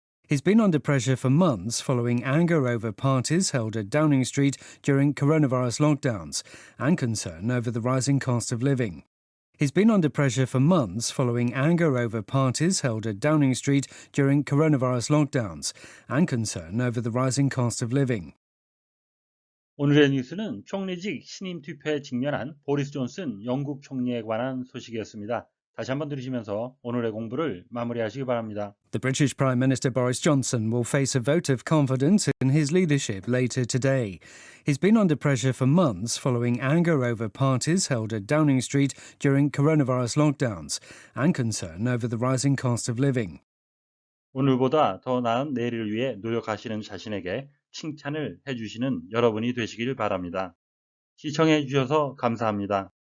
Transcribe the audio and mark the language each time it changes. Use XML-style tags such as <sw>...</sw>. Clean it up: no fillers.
<en>He's been under pressure for months following anger over parties held at Downing Street during coronavirus lockdowns and concern over the rising cost of living. He's been under pressure for months following anger over parties held at Downing Street during coronavirus lockdowns and concern over the rising cost of living.</en> <ko>오늘의 뉴스는 총리직 신임 투표에 직면한 보리스 존슨 영국 총리에 관한 소식이었습니다. 다시 한번 들으시면서 오늘의 공부를 마무리하시기 바랍니다.</ko> <en>The British Prime Minister Boris Johnson will face a vote of confidence in his leadership later today. He's been under pressure for months following anger over parties held at Downing Street during coronavirus lockdowns and concern over the rising cost of living.</en> <ko>오늘보다 더 나은 내일을 위해 노력하시는 자신에게 칭찬을 해주시는 여러분이 되시길 바랍니다. 시청해 주셔서 감사합니다.</ko>